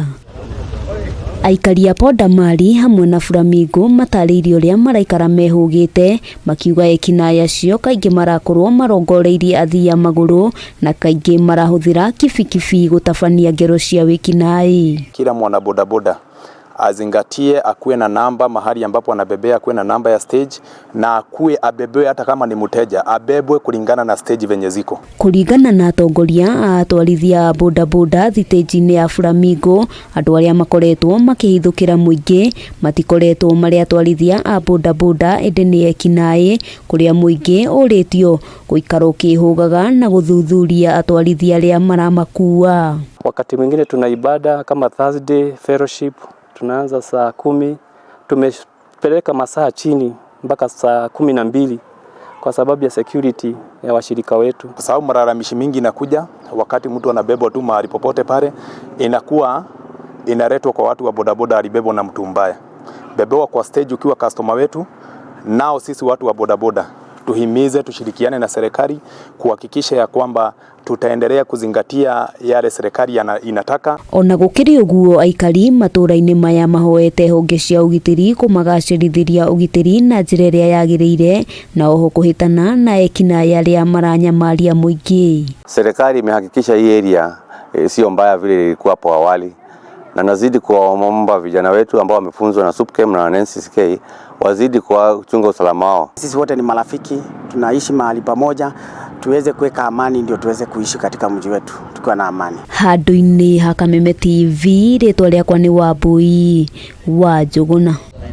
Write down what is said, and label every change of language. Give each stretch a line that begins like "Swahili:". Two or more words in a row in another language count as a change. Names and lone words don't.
Kikuyu: Aikari a Podamari hamwe na Flamingo matariirie uria maraikara mehugite, makiuga ekinaĩ acio kaingi marakorwo marongoreirie athii a maguru na kaingi marahuthira kibikibi gutabania ngero cia wikinaĩ.
Swahili: Kila mwana bodaboda azingatie, akuwe na namba mahali ambapo anabebea, akuwe na namba ya stage na akuwe abebewe, hata kama ni mteja abebwe kulingana na stage venye ziko.
Kikuyu: Kulingana na atongoria a atwarithia bodaboda thitĩji-inĩ ya Flamingo, andũ arĩa makoretwo makĩhithũkĩra mũingĩ matikoretwo marĩ atwarithia a bodaboda, ĩndĩ nĩ ekinaĩ kũrĩa mũingĩ ũrĩtio gũikara ũkĩhũgaga na gũthuthuria atwarithia arĩa maramakua.
Swahili: Wakati mwingine tuna ibada kama
English: Thursday fellowship,
Swahili: tunaanza saa 10, tumepeleka masaa chini mpaka saa 12 kwa sababu ya security ya washirika wetu. Kwa sababu malalamishi mingi inakuja wakati mtu anabebwa tu mahali popote pale, inakuwa inaletwa kwa watu wa bodaboda alibebwa na mtu mbaya. Bebewa kwa stage ukiwa customer wetu, nao sisi watu wa bodaboda tuhimize, tushirikiane na serikali kuhakikisha ya kwamba tutaendelea kuzingatia yale serikali inataka.
Kikuyu: Ona gukiri uguo, aikari matura-ini maya mahoete honge cia ugitiri kumagacĩrithiria ugitiri na njĩra ĩrĩa yagĩrĩire na oho kuhitana na ekinaĩ arĩa maranyamaria mũingĩ.
Swahili: Serikali imehakikisha hii area sio mbaya vile ilikuwa hapo awali, na nazidi kuwaomba vijana wetu ambao wamefunzwa na SUPKEM na NCCK wazidi kuchunga usalama wao. Sisi wote ni marafiki, tunaishi mahali pamoja, tuweze kuweka amani ndio tuweze kuishi katika mji wetu tukiwa na amani.
Kikuyu: Handũ-inĩ ha Kameme TV, rĩtwa rĩakwa nĩ Wambui wa Njũgũna.